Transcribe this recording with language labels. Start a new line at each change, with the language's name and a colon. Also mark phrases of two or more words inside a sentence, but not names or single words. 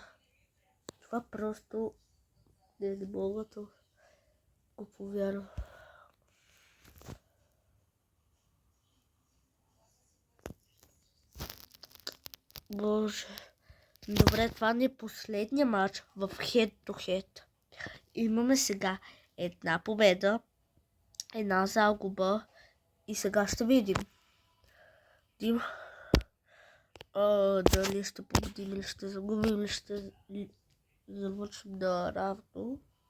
Bulgarian: Това просто не мога да го повярвам. Боже. Добре, това не е последния матч в
English: head-to-head.
Bulgarian: Имаме сега една победа, една загуба и сега ще видим. Дали ще победим или ще загубим или ще завършим да равно.